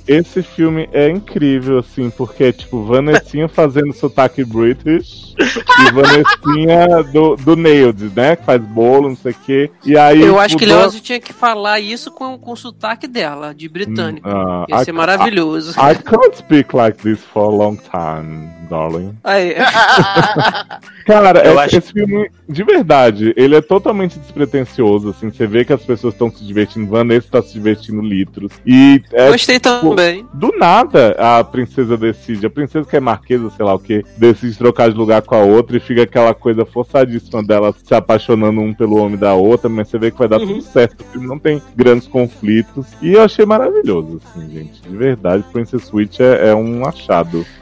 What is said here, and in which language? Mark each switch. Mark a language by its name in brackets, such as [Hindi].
[Portuguese] Esse filme é incrível, assim, porque é tipo Vanessinha fazendo sotaque British e Vanessinha do Nailed, né? Que faz bolo, não sei o quê. E aí, eu acho que o Leozio tinha que falar isso com o sotaque dela, de britânico. Ia ser maravilhoso. [English] I can't speak like this for a long time, darling. [Portuguese] Aí. Cara, esse filme, de verdade, ele é totalmente despretensioso, assim, você vê que as pessoas estão se divertindo, Vanessa tá se divertindo litros, e... É, gostei tipo, também. Do nada, a princesa que é marquesa, sei lá o quê, decide trocar de lugar com a outra e fica aquela coisa forçadíssima dela se apaixonando um pelo homem da outra, mas você vê que vai dar tudo certo, o filme não tem grandes conflitos, e eu achei maravilhoso, assim, gente, de verdade, Princess Switch é um achado.